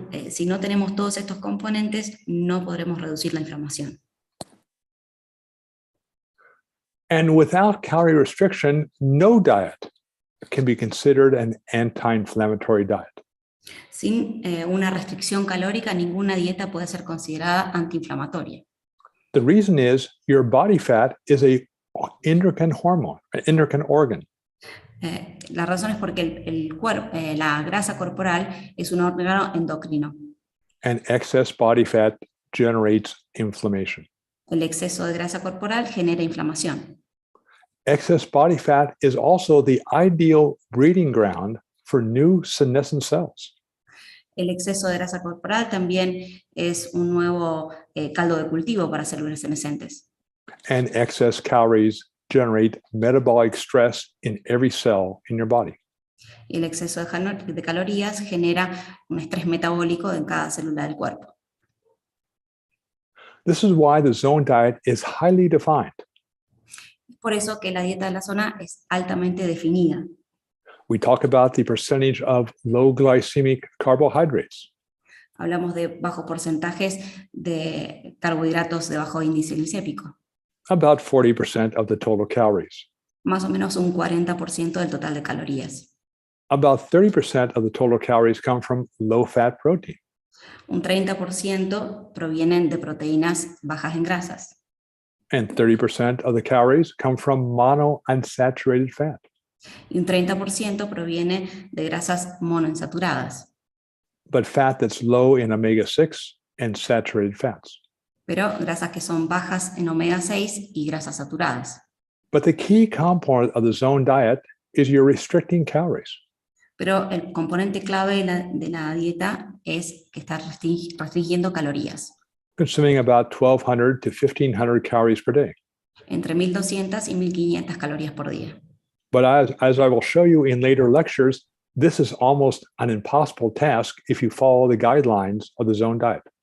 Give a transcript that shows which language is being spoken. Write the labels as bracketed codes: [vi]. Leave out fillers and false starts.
[es] Si no tenemos todos estos componentes, no podremos reducir la inflamación. [en] And without calorie restriction, no diet can be considered an anti-inflammatory diet. [es] Sin una restricción calórica, ninguna dieta puede ser considerada antiinflamatoria. [en] The reason is your body fat is a endocrine hormone, an endocrine organ. [es] La razón es porque la grasa corporal es un órgano endocrino. [en] And excess body fat generates inflammation. [es] El exceso de grasa corporal genera inflamación. [en] Excess body fat is also the ideal breeding ground for new senescent cells. [es] El exceso de grasa corporal también es un nuevo caldo de cultivo para células senescentes. [en] And excess calories generate metabolic stress in every cell in your body. [es] Y el exceso de calorías genera un estrés metabólico en cada célula del cuerpo. [en] This is why the zone diet is highly defined. [es] Por eso que la dieta de la zona es altamente definida. [en] We talk about the percentage of low glycemic carbohydrates. [es] Hablamos de bajos porcentajes de carbohidratos de bajo índice glicémico. [en] About 40% of the total calories. [es] Más o menos un 40% del total de calorías. [en] About 30% of the total calories come from low-fat protein. [es] Un 30% provienen de proteínas bajas en grasas. [en] And 30% of the calories come from monounsaturated fat. [es] Y un 30% proviene de grasas monoinsaturadas, [en] But fat that's low in omega-6 and saturated fats. [es] pero grasas que son bajas en omega 6 y grasas saturadas. [en] But the key component of the zone diet is you're restricting calories. [es] Pero el componente clave de la dieta es que está restringiendo calorías, [en] Consuming about 1,200 to 1,500 calories per day. [es] entre 1.200 y 1.500 calorías por día. [en] But as I will show you in later lectures, this is almost an impossible task if you follow the guidelines of the zone diet.